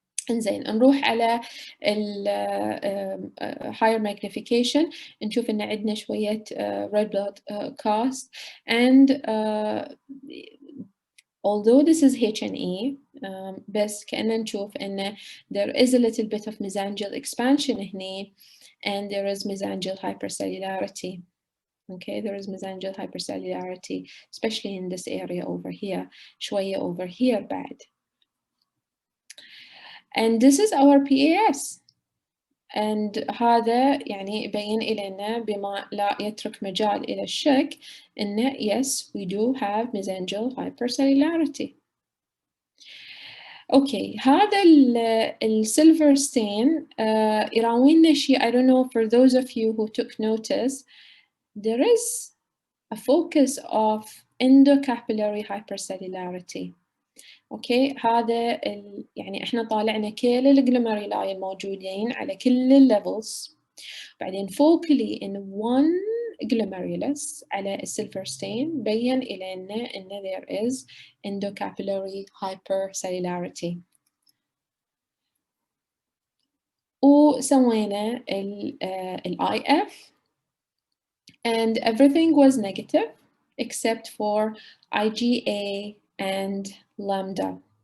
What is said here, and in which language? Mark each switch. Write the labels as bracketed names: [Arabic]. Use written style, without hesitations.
[Arabic] إنزين نروح على ال [English] higher magnification [Arabic] نشوف إن عندنا شوية [English] red blood cast, and although this is HNE [Arabic] بس كأننا نشوف إن [English] there is a little bit of mesangial expansion هني, and there is mesangial hypercellularity. Okay, there is mesangial hypercellularity, especially in this area over here, شوية over here بعد. And this is our PAS. [Arabic] And هذا يعني يبين إلينا بما لا يترك مجال إلى الشك إن [English] yes, we do have mesangial hypercellularity. [Arabic] Okay, هذا السيلفر stain يراوينا شيء. [English] I don't know, for those of you who took notice, there is a focus of endocapillary hypercellularity. [Arabic] اوكي هذا يعني احنا طالعنا كل الجلوميرولاي الموجودين على كل الليفلز, بعدين focally in one glomerulus على السيلفر ستين بين إلينا إن [English] there is endocapillary hypercellularity. [Arabic] وسوينا ال [English] IF and everything was negative except for IgA and lambda.